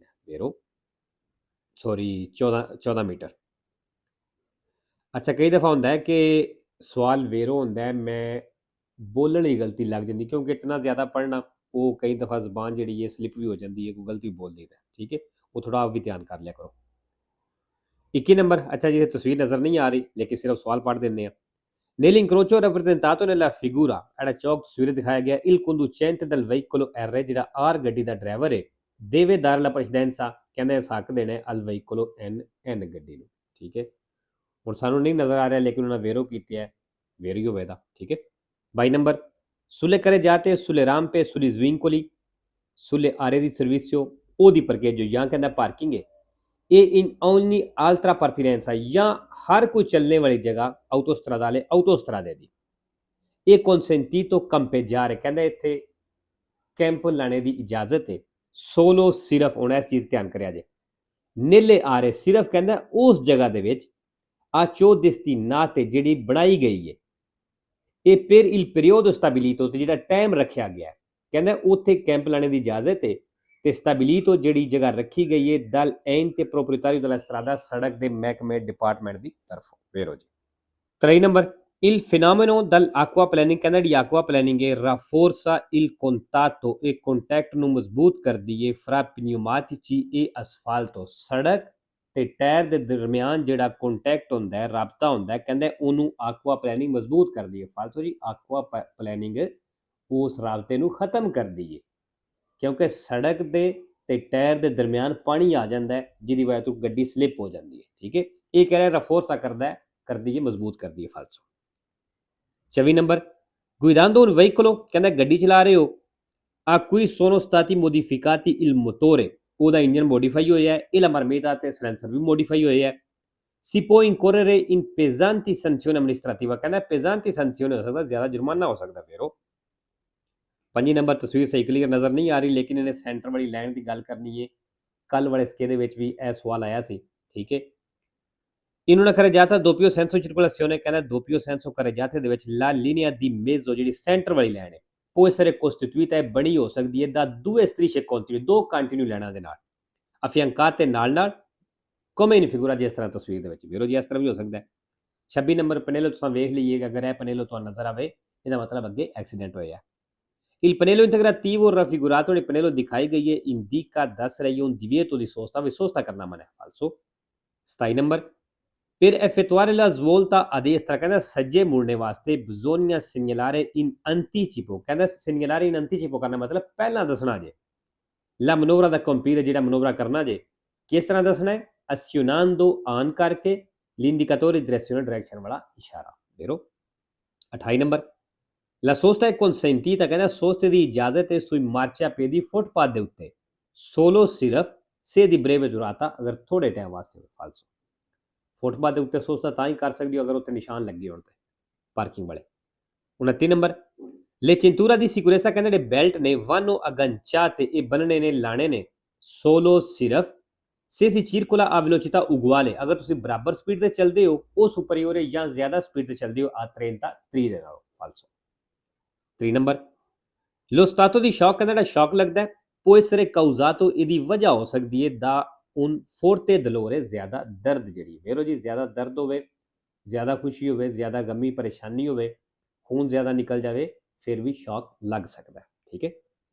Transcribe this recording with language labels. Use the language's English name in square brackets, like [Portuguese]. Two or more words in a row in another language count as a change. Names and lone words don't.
[Punjabi] ਵੇਰੋ ਸੌਰੀ 14 ਮੀਟਰ। ਅੱਛਾ ਕਈ ਦਫਾ ਹੁੰਦਾ ਹੈ ਕਿ ਸਵਾਲ ਵੇਰੋ ਹੁੰਦਾ ਹੈ, ਮੈਂ ਬੋਲਣ ਦੀ ਗਲਤੀ ਲੱਗ ਜਾਂਦੀ ਕਿਉਂਕਿ ਇਤਨਾ ਜ਼ਿਆਦਾ ਪੜ੍ਹਨਾ ਉਹ ਕਈ ਦਫਾ ਜ਼ਬਾਨ ਜਿਹੜੀ ਹੈ ਸਲਿਪ ਵੀ ਹੋ ਜਾਂਦੀ ਹੈ, ਕੋਈ ਗਲਤੀ ਬੋਲ ਦਿੰਦਾ। ਠੀਕ ਹੈ, ਉਹ ਥੋੜਾ ਆਪ ਵੀ ਧਿਆਨ ਕਰ ਲਿਆ ਕਰੋ। 21 ਨੰਬਰ ਅੱਛਾ ਜੀ ਤਸਵੀਰ ਨਜ਼ਰ ਨਹੀਂ ਆ ਰਹੀ ਲੇਕਿਨ ਸਿਰਫ ਸਵਾਲ ਪੜ੍ਹ ਦਿੰਦੇ ਆ। [Italian] Nell'incrocio rappresentato nella figura, [Punjabi] ਜਿਹੜਾ ਚੌਕ ਤਸਵੀਰ ਦਿਖਾਇਆ ਗਿਆ [Italian] il conducente del veicolo R, [Punjabi] ਜਿਹੜਾ R ਗੱਡੀ ਦਾ ਡਰਾਈਵਰ ਹੈ [Italian] deve dare la precedenza, [Punjabi] ਕਹਿੰਦੇ ਇਸ ਹੱਕ ਦੇਣਾ [Italian] al veicolo N [Punjabi] ਗੱਡੀ ਨੂੰ। ਠੀਕ ਹੈ, ਹੁਣ ਸਾਨੂੰ ਨਹੀਂ ਨਜ਼ਰ ਆ ਰਿਹਾ ਲੇਕਿਨ ਉਹਨਾਂ ਵੇਰੋ ਕੀਤੀ ਹੈ, ਵੇਰੀ ਹੋਵੇ ਦਾ। ਠੀਕ ਹੈ। 22 ਨੰਬਰ [Italian] sulle carreggiate, sulle rampe, sugli svincoli, sulle aree di servizio o di parcheggio, [Punjabi] ਜਾਂ ਕਹਿੰਦਾ ਪਾਰਕਿੰਗ ਹੈ [Italian] e in ogni altra pertinenza, [Punjabi] ਜਾਂ ਹਰ ਕੋਈ ਚੱਲਣੇ ਵਾਲੀ ਜਗ੍ਹਾ [Italian] autostradale, autostrade [Punjabi] ਦੀ ਇਹ [Italian] consentito campeggiare, [Punjabi] ਕਹਿੰਦਾ ਇੱਥੇ ਕੈਂਪ ਲਾਣੇ ਦੀ ਇਜਾਜ਼ਤ ਹੈ solo, ਸਿਰਫ ਹੁਣ ਇਸ ਚੀਜ਼ ਧਿਆਨ ਕਰਿਆ ਜੇ [Italian] nelle aree, [Punjabi] ਸਿਰਫ ਕਹਿੰਦਾ ਉਸ ਜਗ੍ਹਾ ਦੇ ਵਿੱਚ [Italian] a ciò destinate, [Punjabi] ਜਿਹੜੀ ਬਣਾਈ ਗਈ ਹੈ ਇਹ [Italian] per il periodo stabilito, [Punjabi] ਤੇ ਜਿਹੜਾ ਟਾਈਮ ਰੱਖਿਆ ਗਿਆ ਕਹਿੰਦਾ ਉੱਥੇ ਕੈਂਪ ਲਾਣੇ ਦੀ ਇਜਾਜ਼ਤ ਹੈ ਤੇ ਸਟੈਬਿਲੀਟੋ ਜਿਹੜੀ ਜਗ੍ਹਾ ਰੱਖੀ ਗਈ ਹੈ ਦਲ [Italian] ente proprietario della strada, [Punjabi] ਸੜਕ ਦੇ ਮਹਿਕਮੇ ਡਿਪਾਰਟਮੈਂਟ ਦੀ ਤਰਫੋਂ। ਵੇਰੋ ਜੀ 23 ਨੰਬਰ [Italian] il fenomeno dell'acqua planning, [Punjabi] ਕਹਿੰਦਾ ਜਿਹੜੀ [Italian] aqua planning ਹੈ rafforza il contatto, [Punjabi] ਇਹ ਕੰਟੈਕਟ ਨੂੰ ਮਜ਼ਬੂਤ ਕਰਦੀ ਹੈ [Italian] fra pneumatici e asfalto, [Punjabi] ਸੜਕ ਤੇ ਟਾਇਰ ਦੇ ਦਰਮਿਆਨ ਜਿਹੜਾ ਕੰਟੈਕਟ ਹੁੰਦਾ ਹੈ, ਰਾਬਤਾ ਹੁੰਦਾ ਹੈ, ਕਹਿੰਦਾ ਉਹਨੂੰ [English] aqua planning [Punjabi] ਮਜ਼ਬੂਤ ਕਰਦੀ ਹੈ। ਫਾਲਤੂ ਜੀ [English] aqua planning [Punjabi] ਉਸ ਰਾਬਤੇ ਨੂੰ ਖਤਮ ਕਰਦੀ ਹੈ ਕਿਉਂਕਿ ਸੜਕ ਦੇ ਤੇ ਟਾਇਰ ਦੇ ਦਰਮਿਆਨ ਪਾਣੀ ਆ ਜਾਂਦਾ ਹੈ ਜਿਹਦੀ ਵਜ੍ਹਾ ਤੋਂ ਗੱਡੀ ਸਲਿਪ ਹੋ ਜਾਂਦੀ ਹੈ। ਠੀਕ ਹੈ, ਇਹ ਕਹਿ ਰਿਹਾ ਰਫੋਰਸਾ ਕਰਦੀ ਹੈ, ਮਜ਼ਬੂਤ ਕਰਦੀ ਹੈ। ਫਾਲਸੋ 24 ਨੰਬਰ [Italian] guidando un veicolo, [Punjabi] ਕਹਿੰਦਾ ਗੱਡੀ ਚਲਾ ਰਹੇ ਹੋ [Italian] A cui sono stati modificati il motore, [Punjabi] ਉਹਦਾ ਇੰਜਨ ਮੋਡੀਫਾਈ ਹੋਇਆ ਹੈ, [Italian] e la marmita [Punjabi] ਤੇ silencer ਵੀ ਮੋਡੀਫਾਈ ਹੋਏ ਹੈ। [Italian] Si può incorrere in pesanti sanzioni amministrativa, [Punjabi] ਕਹਿੰਦਾ [Italian] pesanti sanzioni [Punjabi] ਹੋ ਸਕਦਾ, ਜ਼ਿਆਦਾ ਜੁਰਮਾਨਾ ਹੋ ਸਕਦਾ ਫਿਰ ਉਹ। 5 ਨੰਬਰ ਤਸਵੀਰ ਸਹੀ ਕਲੀਅਰ ਨਜ਼ਰ ਨਹੀਂ ਆ ਰਹੀ, ਲੇਕਿਨ ਇਹਨੇ ਸੈਂਟਰ ਵਾਲੀ ਲਾਈਨ ਦੀ ਗੱਲ ਕਰਨੀ ਹੈ। ਕੱਲ ਵਾਲੇ ਸਕੇ ਦੇ ਵਿੱਚ ਵੀ ਇਹ ਸਵਾਲ ਆਇਆ ਸੀ, ਠੀਕ ਹੈ। [Italian] In una carreggiata doppio senso circolazione, ਕਹਿੰਦਾ doppio senso carreggiate [Punjabi] ਦੇ ਵਿੱਚ [Italian] la linea di mezzo [Punjabi] ਜਿਹੜੀ ਸੈਂਟਰ ਵਾਲੀ ਲਾਈਨ ਹੈ [Italian] può essere costituita [Punjabi] ਹੈ, ਬਣੀ ਹੋ ਸਕਦੀ ਹੈ ਦਾ [Italian] due strisce continue, [Punjabi] ਦੋ ਕੰਟੀਨਿਊ ਲਾਈਨਾਂ ਦੇ ਨਾਲ, affiancate ਨਾਲ ਨਾਲ, [Italian] come in figura, [Punjabi] ਜਿਸ ਤਰ੍ਹਾਂ ਤਸਵੀਰ ਦੇ ਵਿੱਚ ਵੀਰੋ ਜੀ ਇਸ ਤਰ੍ਹਾਂ ਵੀ ਹੋ ਸਕਦਾ ਹੈ। 26 ਨੰਬਰ ਪਨੇਲੋ ਤੁਸੀਂ ਵੇਖ ਲਈਏ, ਅਗਰ ਇਹ ਪਨੇਲੋ ਤੁਹਾਨੂੰ ਨਜ਼ਰ ਆਵੇ ਇਹਦਾ ਮਤਲਬ ਅੱਗੇ ਐਕਸੀਡੈਂਟ ਹੋਇਆ। [Italian] Il pannello integrativo raffigurato nel pannello [Punjabi] ਦਿਖਾਈ ਗਈ ਹੈ [Italian] indica, [Punjabi] ਦੱਸ ਰਹੀ ਹੈ [Italian] un divieto di sosta, [Punjabi] ਵੀ sosta ਕਰਨਾ ਮਨਾ ਹੈ, falso। [Italian] 27 ਨੰਬਰ per effettuare la svolta a destra, [Punjabi] ਕਹਿੰਦਾ ਸੱਜੇ ਮੁੜਨੇ ਵਾਸਤੇ [Italian] bisogna segnalare in anticipo, [Punjabi] ਕਹਿੰਦਾ [Italian] segnalare in anticipo [Punjabi] ਕਰਨਾ ਮਤਲਬ ਪਹਿਲਾਂ ਦੱਸਣਾ ਜੇ। [Italian] la manovra da compiere, [Punjabi] ਜਿਹੜਾ ਮਨੋਵਰਾ ਕਰਨਾ ਜੇ, ਕਿਸ ਤਰ੍ਹਾਂ ਦੱਸਣਾ ਹੈ, azionando on ਕਰਕੇ [Italian] l'indicatore direzione, [Punjabi] direction ਵਾਲਾ ਇਸ਼ਾਰਾ ਦੇਖੋ। [Italian] 28 ਨੰਬਰ La sosta è consentita, [Punjabi] ਕਹਿੰਦਾ ਸੋਸਤੇ ਦੀ ਇਜਾਜ਼ਤ ਹੈ [Italian] sui marciapiedi, [Punjabi] ਫੁੱਟਪਾਥ ਦੇ ਉੱਤੇ, [Italian] solo ਸਿਰਫ se di breve durata, [Punjabi] ਅਗਰ ਥੋੜੇ ਟਾਈਮ ਵਾਸਤੇ, ਫਾਲਸੋ। ਫੁੱਟਪਾਥ ਦੇ ਉੱਤੇ ਸੋਸਤਾ ਤਾਂ ਹੀ ਕਰ ਸਕਦੀ ਹੋ ਅਗਰ ਉੱਤੇ ਨਿਸ਼ਾਨ ਲੱਗੇ ਹੋਣ ਤੇ ਪਾਰਕਿੰਗ ਵਾਲੇ। [Italian] 29 ਨੰਬਰ le cintura di sicurezza, [Punjabi] ਕਹਿੰਦੇ ਜਿਹੜੇ ਬੈਲਟ ਨੇ [Italian] vanno agganciate, [Punjabi] ਇਹ ਬੰਨਣੇ ਨੇ, ਲਾਣੇ ਨੇ, [Italian] solo ਸਿਰਫ se si circola a velocità uguale, [Punjabi] ਅਗਰ ਤੁਸੀਂ ਬਰਾਬਰ ਸਪੀਡ ਤੇ ਚੱਲਦੇ ਹੋ, ਉਹ ਸੁਪਰੀਓਰ ਜਾਂ ਜ਼ਿਆਦਾ ਸਪੀਡ ਤੇ ਚੱਲਦੇ ਹੋ, a 30 30 ਦੇ ਨਾਲ, ਫਾਲਸੋ। [Italian] 3 ਨੰਬਰ lo stato di shock, [Punjabi] ਕਹਿੰਦਾ ਜਿਹੜਾ ਸ਼ੌਕ ਲੱਗਦਾ ਹੈ [Italian] può essere causato, [Punjabi] ਇਹਦੀ ਵਜ੍ਹਾ ਹੋ ਸਕਦੀ ਹੈ [Italian] da un forte dolore, [Punjabi] ਜ਼ਿਆਦਾ ਦਰਦ ਜਿਹੜੀ ਵੇਰੋ ਜੀ, ਜ਼ਿਆਦਾ ਦਰਦ ਹੋਵੇ, ਜ਼ਿਆਦਾ ਖੁਸ਼ੀ ਹੋਵੇ, ਜ਼ਿਆਦਾ ਗਮੀ ਪਰੇਸ਼ਾਨੀ ਹੋਵੇ, ਖੂਨ ਜ਼ਿਆਦਾ ਨਿਕਲ ਜਾਵੇ, ਫਿਰ ਵੀ ਸ਼ੌਕ ਲੱਗ ਸਕਦਾ ਹੈ, ਠੀਕ ਹੈ।